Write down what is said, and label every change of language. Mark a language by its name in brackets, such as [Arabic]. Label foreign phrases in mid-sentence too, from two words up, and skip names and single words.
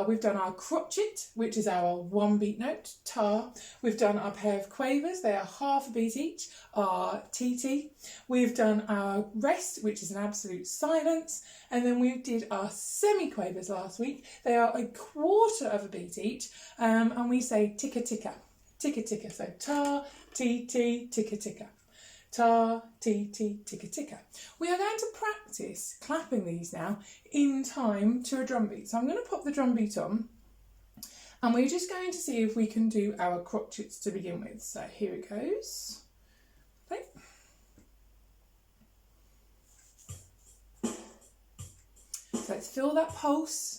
[English] We've done our crotchet, which is our 1 beat note, tar. We've done our pair of quavers. They are half a beat each, our TT. We've done our rest, which is an absolute silence. And then we did our semi-quavers last week. They are a quarter of a beat each. And we say ticka ticka, ticka ticka. So tar, TT, ticka ticka. Ta, ti, ti, ticka, ticka. We are going to practice clapping these now in time to a drum beat. So I'm going to pop the drum beat on and we're just going to see if we can do our crotchets to begin with. So here it goes. Okay. So let's feel that pulse.